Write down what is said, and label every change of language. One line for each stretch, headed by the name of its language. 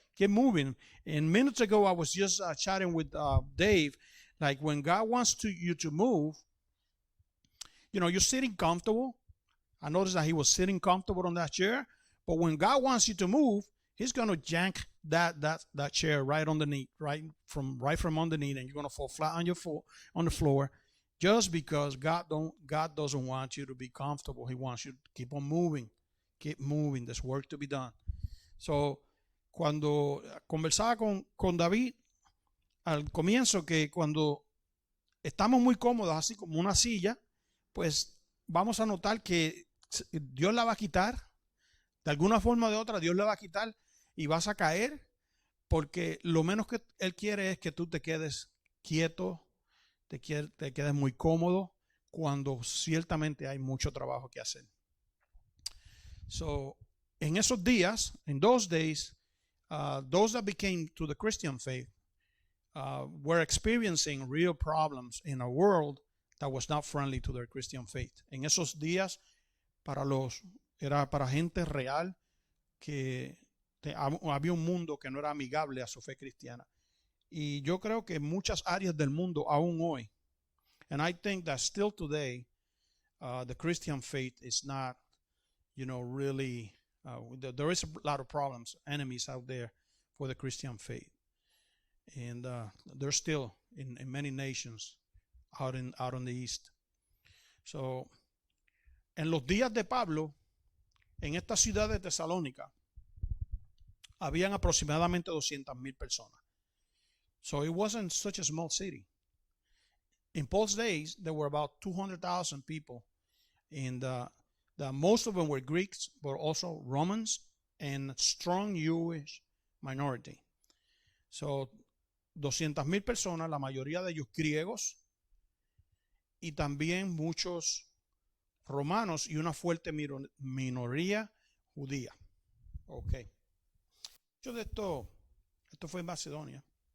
English: And minutes ago, I was just chatting with Dave, like when God wants you to move, you're sitting comfortable. I noticed that he was sitting comfortable on that chair, but when God wants you to move, he's gonna yank that chair right underneath, right from underneath, and you're gonna fall flat on on the floor, just because God doesn't want you to be comfortable. He wants you to keep on moving, keep moving. There's work to be done.
Spanish: So, cuando conversaba con David al comienzo, que cuando estamos muy cómodos, así como una silla, pues vamos a notar que Dios la va a quitar. De alguna forma o de otra, Dios la va a quitar y vas a caer, porque lo menos que Él quiere es que tú te quedes quieto, te quedes muy cómodo, cuando ciertamente hay mucho trabajo que hacer.
English: So,
Spanish: en esos días,
English: in those days, those that became to the Christian faith were experiencing real problems in a world that was not friendly to their Christian faith.
Spanish: En esos días, era para gente real que había un mundo que no era amigable a su fe cristiana. Y yo creo que en muchas áreas del mundo aún hoy,
English: and I think that still today, the Christian faith is not, really, there is a lot of problems, enemies out there for the Christian faith. And they're still in many nations out in the East.
Spanish: So, en los días de Pablo, en esta ciudad de Tesalónica, habían aproximadamente 200,000 personas.
English: So it wasn't such a small city. In Paul's days, there were about 200,000 people, and most of them were Greeks, but also Romans and strong Jewish minority.
Spanish: So 200,000 personas, la mayoría de ellos griegos, y también muchos romanos y una fuerte minoría judía. Ok. Mucho de esto fue en Macedonia.